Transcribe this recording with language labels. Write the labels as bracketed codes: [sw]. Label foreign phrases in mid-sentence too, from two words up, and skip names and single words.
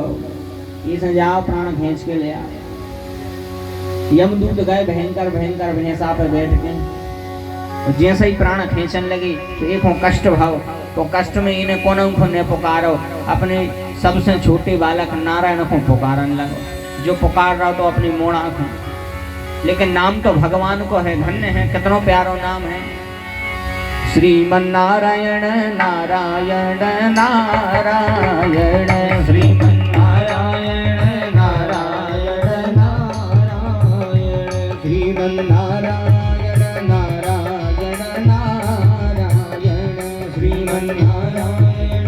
[hi] ये जाओ प्राण खींच के ले आओ। यमदूत गए भयंकर भयंकर भैंसा पर बैठ के, और जैसे ही प्राण खींचने लगे तो एक हो कष्ट भाव, तो कष्ट में इन्हें कौन को न पुकारो, अपने सबसे छोटे बालक नारायण को पुकारन लगो। [bns] जो पुकार रहा तो अपनी मोड़ा को, लेकिन नाम तो भगवान को है। धन्य है, कितनों प्यारो नाम है। [hi] श्रीमन नारायण नारायण नारायण, श्रीमन नारायण नारायण नारायण, श्रीमन नारायण नारायण नारायण, श्रीमन नारायण